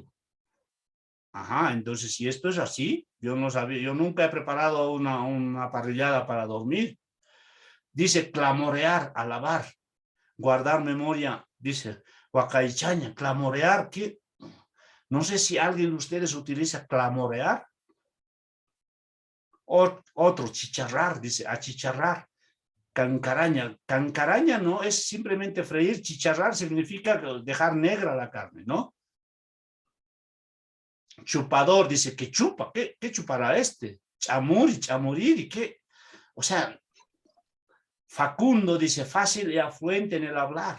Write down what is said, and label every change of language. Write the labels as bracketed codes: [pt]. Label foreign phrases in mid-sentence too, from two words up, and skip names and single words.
[es] Ajá, entonces si esto es así, yo no sabía, yo nunca he preparado una parrillada para dormir. Dice clamorear, alabar, guardar memoria, dice huacaichaña, clamorear, ¿qué? No sé si alguien de ustedes utiliza clamorear. Otro, chicharrar, dice, achicharrar. Cancaraña. Cancaraña no es simplemente freír. Chicharrar significa dejar negra la carne, ¿no? Chupador, dice, que chupa. ¿Qué chupará este? Chamurir, ¿y qué? O sea, Facundo dice, fácil y afluente en el hablar.